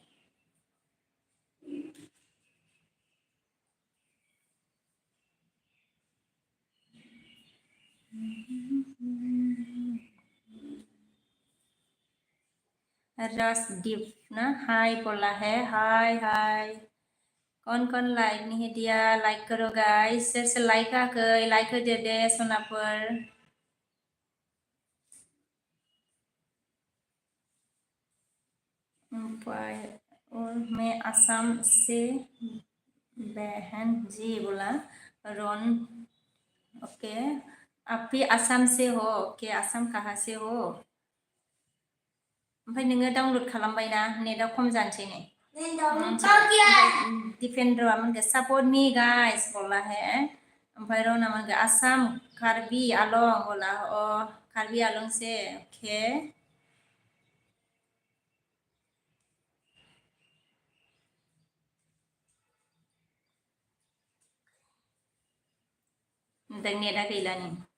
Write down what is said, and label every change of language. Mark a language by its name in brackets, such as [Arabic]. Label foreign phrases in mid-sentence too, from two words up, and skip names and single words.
[Hindi] रसदीप ना हाय बोला है हाय कौन लाइक नहीं दिया लाइक करो गाइस [Bodo] सोर सोर लाइक आखै लाइक होदो दे सनाफोर [Hindi] और मैं असम से बहन जी बोला रन ओके आप भी असम से हो ओके असम कहाँ से हो [Bodo] ओमफ्राय नोङो डाउनलड खालामबायना नेटआ खम जानोसै नै डिफेंडरा मोनगे [English] support me guys [Hindi] बोला है [Bodo] ओमफ्राय रना मोनगे आसाम कार्बी आलं [Hindi] बोला कार्बी आलं से ओके [Bodo] नेटआ गैला नै